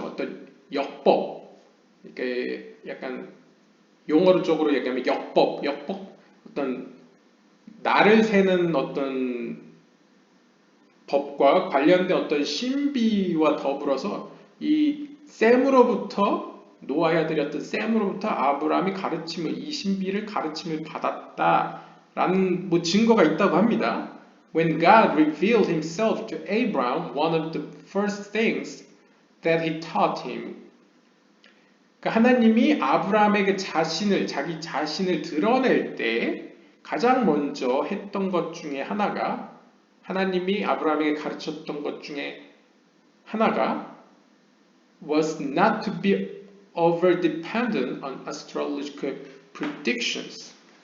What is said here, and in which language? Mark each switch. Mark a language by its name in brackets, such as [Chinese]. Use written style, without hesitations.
[Korean] 어떤 역법, 그러니까 약간 용어로 쪽으로 얘기하면 역법, 어떤 날을 세는 어떤 법과 관련된 어떤 신비와 더불어서 이 셈으로부터 노아에 드렸던 셈으로부터 아브라함이 이 신비를 가르침을 받았다라는 뭐 증거가 있다고 합니다. [English] When God revealed himself to Abraham, one of the first things that he taught him. [Korean] 그러니까 하나님이 아브라함에게 자기 자신을 드러낼 때 가장 먼저 했던 것 중에 하나가 하나님이 아브라함에게 가르쳤던 것 중에 하나가 [English] was not to be over dependent on astrological predictions.